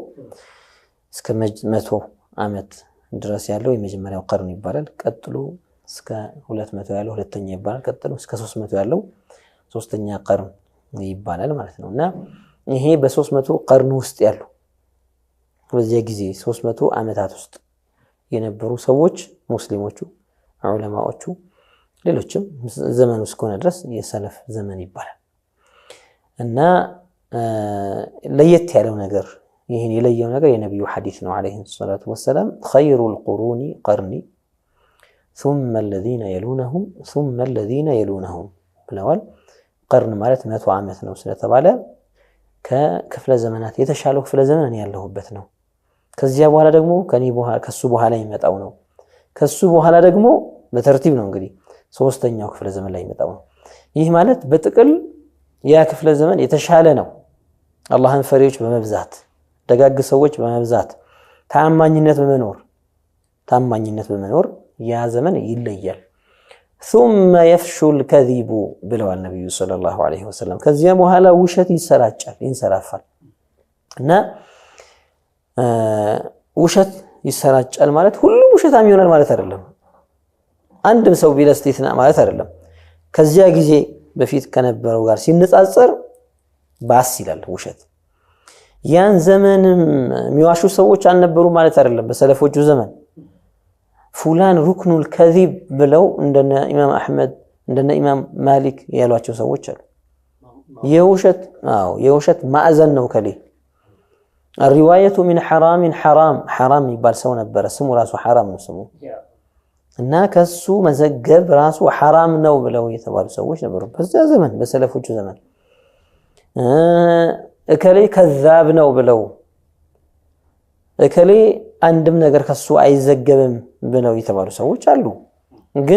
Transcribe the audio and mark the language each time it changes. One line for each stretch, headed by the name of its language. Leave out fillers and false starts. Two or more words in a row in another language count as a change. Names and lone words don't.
Amharic: እስከ 100 ዓመት ድረስ ያለው የመጀመሪያው ቀርን ይባላል። ቀጥሎ እስከ 200 ያለው ሁለተኛ ይባላል። ቀጥሎ እስከ 300 ያለው ሶስተኛ ቀርን ይባላል ማለት ነውና ይሄ በ300 ቀርን ውስጥ ያሉ በዚህ ጊዜ 300 ዓመታት ውስጥ የነበሩ ሰዎች ሙስሊሞቹ ዑለማዎቹ ሌሎችም ዘመኑ እስከሆነ ድረስ የሰለፍ ዘመን ይባላል። እና ለየት ያለው ነገር ይሄን የለየው ነገር የነብዩ ሐዲስ ነው
Arabic: عليه الصلاة والسلام خير القرون قرني ثم الذين يلونهم ثم الذين يلونهم
Amharic: ብለዋል። ቀርን ማለት 100 ዓመት ነው ስለተባለ ከክፍለ ዘመናት የተሻለው ክፍለ ዘመን እኔ ያለሁበት ነው። ከዚያ በኋላ ደግሞ ከሱ በኋላ ይመጣው ነው። ከሱ በኋላ ደግሞ በተርቲብ ነው እንግዲህ ሶስተኛው ክፍለ ዘመን ላይ ይመጣው ነው። ይህ ማለት በጥቅል ያ ክፍለ ዘመን የተሻለ ነው። አላህን ፈሪዎች በመብዛት ደጋግ ሰዎች በመብዛት ታማኝነት በመኖር ያ ዘመን ይለያል።
Arabic: ثم يفشو الكذب
Amharic: ብለዋል ነብዩ
Arabic: صلى الله عليه وسلم።
Amharic: ከዚያ በኋላ ውሸት ይሰራጫል ይንሰራፋል። እና ውሸት ይሰራጫል ማለት ሁሉም ውሸታም ይሆናል ማለት አይደለም። አንድም ሰው ቢለስቲትና ማለት አይደለም። ከዚያ ጊዜ በፊት ከነበረው ጋር ሲነጻጸር ባስ ይላል ውሸት። ያን ዘመንም የሚዋሹ ሰዎች አልነበሩ ማለት አይደለም። በሰለፎቹ ዘመን
Arabic: فلان ركن الكذب
Amharic: ብለው እንደነ ኢማም አህመድ እንደነ ኢማም ማሊክ ያሏቸው ሰዎች አሉ። የውሸት ማዕዘን ነው ከሌ
Arabic: الروايه من حرام حرام
Amharic: ይባል ሰው ነበር። ስሙ ራሱ حرام ነው ስሙ። እና ከሱ መዘገብ ራሱ حرام ነው ብለው የተባሉ ሰዎች ነበሩ በዚያ ዘመን በሰለፎቹ ዘመን። እከሌ ከዛብ ነው ብለው እከሌ አንድም ነገር ከሱ አይዘገብም ብለው የተባሉ ሰዎች አሉ። ግን